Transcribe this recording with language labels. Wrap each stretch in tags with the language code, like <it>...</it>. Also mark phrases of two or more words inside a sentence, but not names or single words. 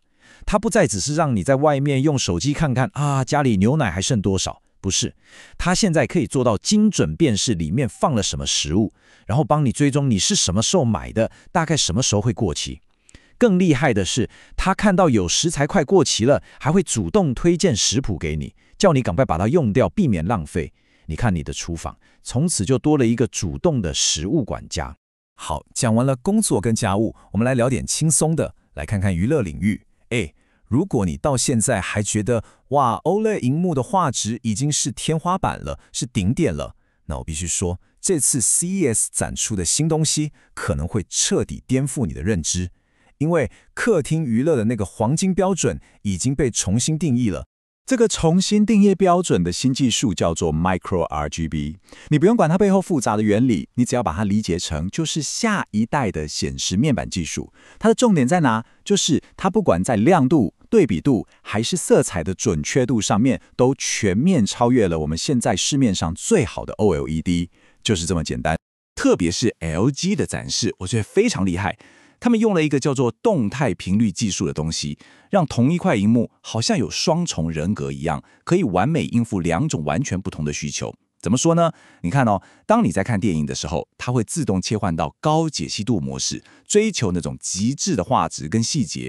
<zh>它不再只是讓你在外面用手機看看家裡牛奶還剩多少。不是，它現在可以做到精準辨識裡面放了什麼食物，然後幫你追蹤你是什麼時候買的，大概什麼時候會過期。更厲害的是，它看到有食材快過期了，還會主動推薦食譜給你，叫你趕快把它用掉，避免浪費。你看你的廚房，從此就多了一個主動的食物管家。好，講完了工作跟家務，我們來聊點輕鬆的，來看看娛樂領域。如果你到現在還覺得哇 OLED 螢幕的畫質已經是天花板了，是頂點了，那我必須說，這次 CES 展出的新東西可能會徹底顛覆你的認知，因為客廳娛樂的那個黃金標準已經被重新定義了。這個重新定義標準的新技術叫做 Micro RGB，你不用管它背後複雜的原理，你只要把它理解成就是下一代的顯示面板技術。它的重點在哪？就是它不管在亮度、對比度還是色彩的準確度上面，都全面超越了我們現在市面上最好的 OLED，就是這麼簡單。特別是 LG 的展示，我覺得非常厲害。他們用了一個叫做動態頻率技術的東西，讓同一塊螢幕好像有雙重人格一樣，可以完美應付兩種完全不同的需求。怎麼說呢？你看當你在看電影的時候，它會自動切換到高解析度模式，追求那種極致的畫質跟細節。</zh>